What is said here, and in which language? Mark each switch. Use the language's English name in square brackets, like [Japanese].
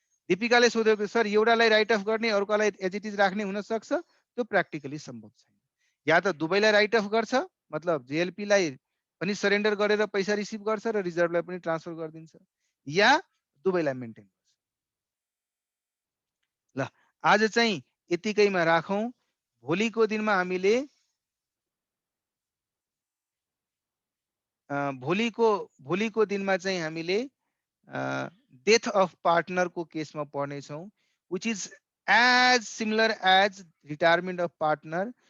[Nepali] दीपिकाले सोधेको सर एउटालाई right of गर्ने अर्कोलाई एज इट इज राख्ने हुन सक्छ? त्यो प्र्याक्टिकली सम्भव छैन। या त दुवैलाई राइट अफ गर्छ, मतलब जेएलपी लाई पनि सरेन्डर गरेर पैसा रिसिभ गर्छ र रिजर्भलाई पनि ट्रान्सफर गरिदिन्छ, या दुवैलाई मेन्टेन गर्छ। ल आज चाहिँ यतिकैमा राखौं। भोलिको दिनमा हामीले भोलिको दिनमा चाहिँ हामीले डेथ अफ पार्टनर को केसमा पढ्ने छौं, [English] which is as similar as retirement of partner.